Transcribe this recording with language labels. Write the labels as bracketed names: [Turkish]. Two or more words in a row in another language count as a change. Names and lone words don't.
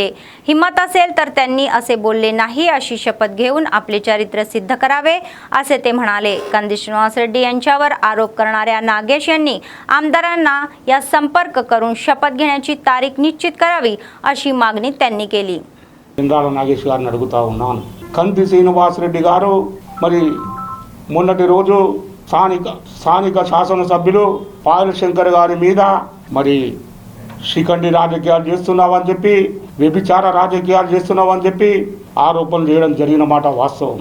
[Marathi] हिम्मत असेल तर त्यांनी असे बोलले नाही अशी शपथ घेऊन आपले चरित्र सिद्ध करावे असे ते म्हणाले. कंदी श्रीनिवास रेड्डी यांच्यावर आरोप करणाऱ्या नागेश यांनी आमदारांना या संपर्क करून शपथ घेण्याची तारीख निश्चित करावी अशी मागणी त्यांनी केली. [Telugu] नागेश గారిని అడుగుతా ఉన్నాను. కంది శ్రీనివాస్ రెడ్డి గారు మరి మొన్నటి రోజు స్థానిక శాసనసభ్యులు పాయలశంకర్ గారి మీద మరి శిఖండి రాజకీయాలు చేస్తున్నావని చెప్పి, వ్యభిచార రాజకీయాలు చేస్తున్నావని చెప్పి ఆరోపణలు చేయడం జరిగిన మాట వాస్తవం.